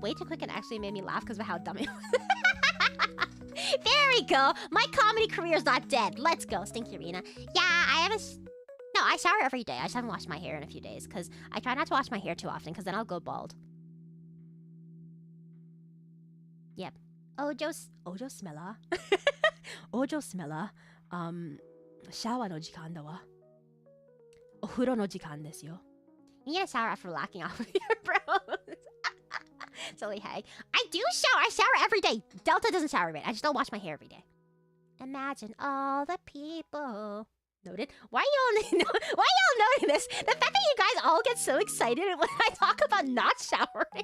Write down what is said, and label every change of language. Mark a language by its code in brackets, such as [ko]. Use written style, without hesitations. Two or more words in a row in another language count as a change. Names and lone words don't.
[en] Way too quick and actually made me laugh because of how dumb it was. There we go. My comedy career's not dead. Let's go, Stinky Rina. Yeah, No, I shower every day. I just haven't washed my hair in a few days because I try not to wash my hair too often because then I'll go bald. Yep. Ojo smella. Ojo smella. [ja] シャワーの時間だわ. お風呂の時間ですよ. [en] You need a shower after lacking off with your brows. Silly hag. I do shower. I shower every day. Delta doesn't shower every day. I just don't wash my hair every day. Imagine all the people. Noted. Why are y'all noting this? The fact that you guys all get so excited when I talk about not showering.